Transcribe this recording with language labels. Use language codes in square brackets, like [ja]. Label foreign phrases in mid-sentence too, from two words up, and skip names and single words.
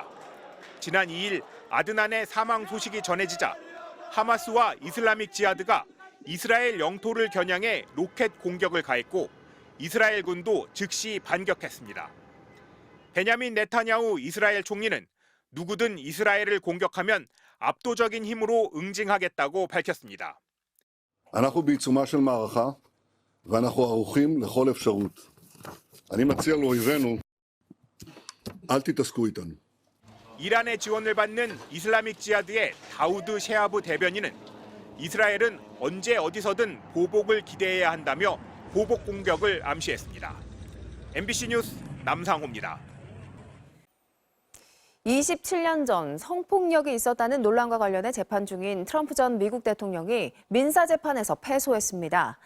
[ko] 지난 2일 아드난의 사망 소식이 전해지자 하마스와 이슬라믹 지하드가 이스라엘 영토를 겨냥해 로켓 공격을 가했고 이스라엘군도 즉시 반격했습니다. 베냐민 네타냐후 이스라엘 총리는 누구든 이스라엘을 공격하면 압도적인 힘으로 응징하겠다고 밝혔습니다. [he] אנחנו בעיצומה של מערכה ואנחנו ערוכים לכל אפשרות. אני מציע לאויבינו, אל תתעסקו איתנו. [ko] 이란의 지원을 받는 이슬라믹 지하드의 다우드 셰하브 대변인은 이스라엘은 언제 어디서든 보복을 기대해야 한다며 보복 공격을 암시했습니다. MBC 뉴스 남상호입니다. 27년 전 성폭력이 있었다는 논란과 관련해 재판 중인 트럼프 전 미국 대통령이 민사재판에서 패소했습니다.